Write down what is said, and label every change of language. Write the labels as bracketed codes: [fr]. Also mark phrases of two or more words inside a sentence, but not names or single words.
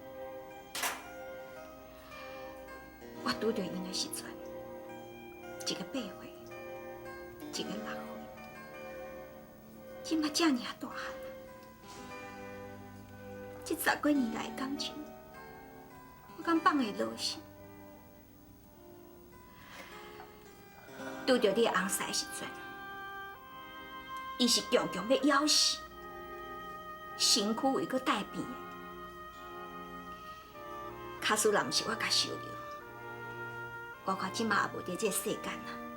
[nan] 我拄着因的时阵，一个8岁，一个6岁，今嘛这尔大汉了，这10几年来的感情，我敢放会落去？拄着你的翁婿的时阵。伊是强强要咬死，身躯为佫带病的。假使若毋是我甲收留，我看即马也无伫这世间啦。